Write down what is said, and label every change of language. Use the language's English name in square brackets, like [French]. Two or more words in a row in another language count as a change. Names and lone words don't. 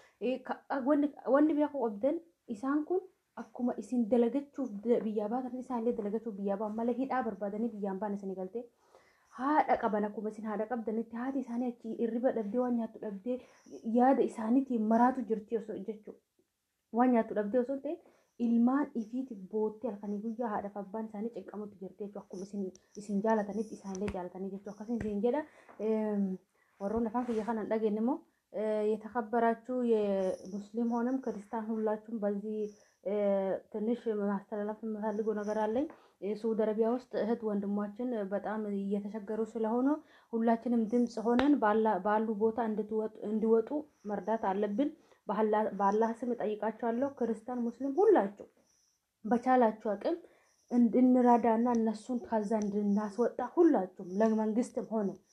[Oromo] Wanni biraa qabdan isaan kun akkuma isin dalagachuuf biyyaa baatan isaanillee dalagachuuf biyyaa ba'an malee hidhaa barbaadanii biyyaan ba'an isin galte haadha qaban akkuma isin haadha qabdanitti haati isaanii achi irriba dhabdee waan nyaattu dhabdee yaada isaaniitiin maraatu jirti osoo jechuudha. Waan nyaattu dhabdee osoo ta'e ilmaan ifiitiif boottee halkanii guyyaa haadhaaf abbaan isaanii cinqamutti jirti jechuudha. Akkuma isin jaalatanitti isaanillee jaalatanii jechuudha. Akkasii isin jedha warroonni afaan kiyya kanan dhageenye immoo [Amharic] የተከበራችሁ የሙስሊም ሆነም ክርስቲያን ሁላችሁም በዚህ ትንሽ ማስተላለፍ የምፈልገው ነገር አለኝ። ሳውዲ አረቢያ ውስጥ እህት ወንድሞችን በጣም እየተቸገሩ ስለሆነ ሁላችንም ድምጽ ሆነን ባሉ ቦታ እንዲወጡ መርዳት አለብን። በአላህ ስም እጠይቃችኋለሁ። ክርስቲያን ሙስሊም ሁላችሁ በቻላችሁ አቅም እንድንረዳና እነሱን ከዛ እንድናስወጣ ሁላችሁም ለመንግስትም ሆነ